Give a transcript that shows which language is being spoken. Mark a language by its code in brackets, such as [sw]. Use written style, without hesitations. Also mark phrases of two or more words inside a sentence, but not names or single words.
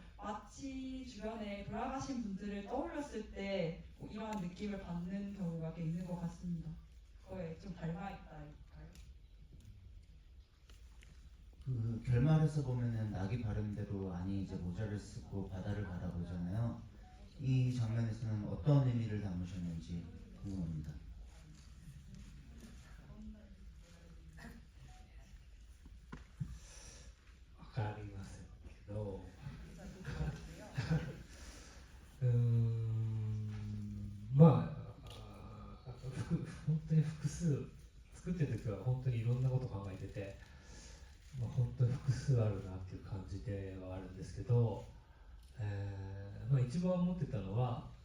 [ko] 마치 주변에 돌아가신 분들을 떠올렸을 때 이러한 느낌을 받는 경우가 꽤 있는 것 같습니다. 그거에 좀 닮아있다니까요. 그 결말에서 보면은 낙이 발음대로 아니 이제 모자를 쓰고 바다를 바라보잖아요. 이 장면에서는 어떤 의미를 담으셨는지 궁금합니다. [ja] わかりませんけど本当に複数作ってる時は本当にいろんなこと考えてて、本当に複数あるなっていう感じではあるんですけど、一番思ってたのは、